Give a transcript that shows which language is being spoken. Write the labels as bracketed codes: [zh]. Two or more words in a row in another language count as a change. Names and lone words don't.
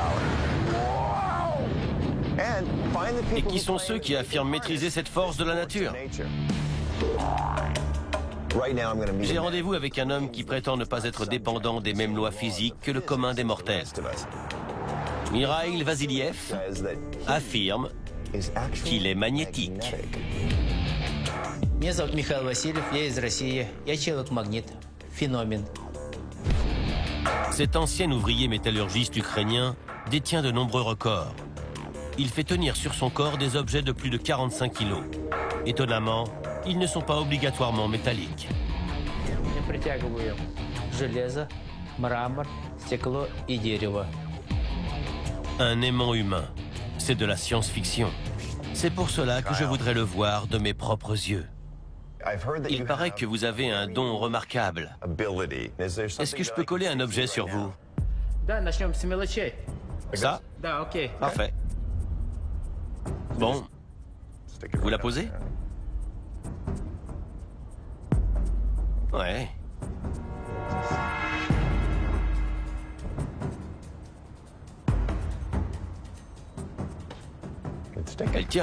[fr] Et qui sont ceux qui affirment maîtriser cette force de la nature? J'ai rendez-vous avec un homme qui prétend ne pas être dépendant des mêmes lois physiques que le commun des mortels. Mikhail Vasiliev affirme qu'il est magnétique. [ru] Меня зовут Михаил Васильев, я из России. Я человек-магнит. Пhénomène. [fr] Cet ancien ouvrier métallurgiste ukrainien détient de nombreux records. Il fait tenir sur son corps des objets de plus de 45 kilos. Étonnamment, ils ne sont pas obligatoirement métalliques. [ru] Я притягиваю железо, мрамор, стекло и дерево. [fr] Un aimant humain, c'est de la science-fiction. C'est pour cela que je voudrais le voir de mes propres yeux. Il paraît que vous avez un don remarquable. Est-ce que je peux coller un objet sur vous? [ru] Да, начнем с мелочей. [fr] Ça? [ru] Да, окей. [fr] Parfait. Bon, vous la posez? Ouais. Elle tient.